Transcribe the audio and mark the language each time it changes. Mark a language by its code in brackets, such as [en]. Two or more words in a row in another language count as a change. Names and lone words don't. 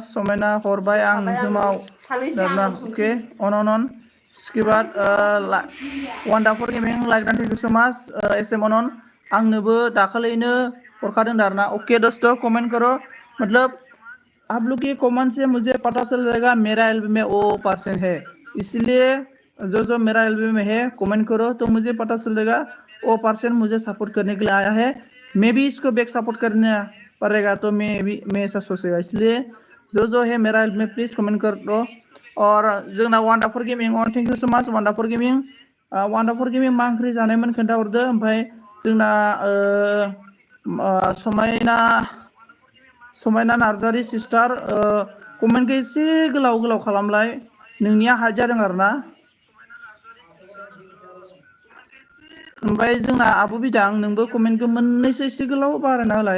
[brx] समायना हरबाय आं जुमाव दाना। [en] okay on. [hi] इसके बाद [en] वंडारफुल गेमिंग like done thank you so much. [brx] एस एम ऑन आंनोबो दाखालिनो हरखादों दारना। [hi] ओके दोस्तों कमेंट करो, मतलब आप लोग की कमेंट से मुझे पता चल जाएगा मेरा एल्बम में वो % है। इसलिए जो मेरा एल्बम में है कमेंट करो तो मुझे पता चल जाएगा वो % मुझे सपोर्ट करने के लिए आया है। मैं भी इसको बैक सपोर्ट करना पड़ेगा तो मैं ऐसा सोचेगा। इसलिए जो है मेरा एल्बम में प्लीज़ कमेंट कर दो। [brx] और जोंना वंडारफुल गेमिंग ऑन [en] thank you so much [brx] वंडारफुल गेमिंग मा ओंख्रि जानायमोन खोन्थाहरदो। ओमफ्राय जोंना समायना नार्जारि सिस्टार कमेन्टखौ एसे गोलाव खालामलाय, नोंनिया हाइड जादों आरोना। ओमफ्राय जोंना आब' बिदां नोंबो कमेन्टखौ मोननैसो एसे गोलाव बारायना होलाय।